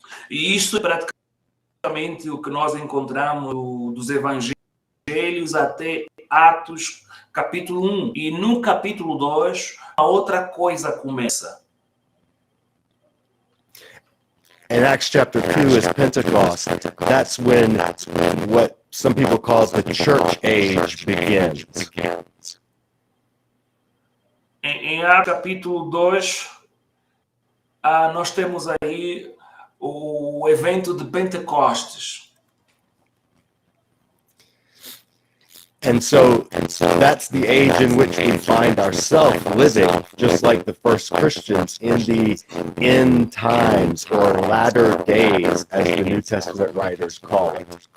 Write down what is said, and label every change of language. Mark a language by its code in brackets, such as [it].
[pt] E isto é praticamente o que nós encontramos dos evangelhos até Atos capítulo 1. E no capítulo 2, a outra coisa começa. [en] And Acts chapter 2 is Pentecost. That's when what some people call the church age begins. [pt] Em Atos capítulo 2, nós temos aí o evento de Pentecostes. [en] And so that's the age in which we find ourselves living, just like the first Christians, in the end times or latter days, as the New Testament writers call it.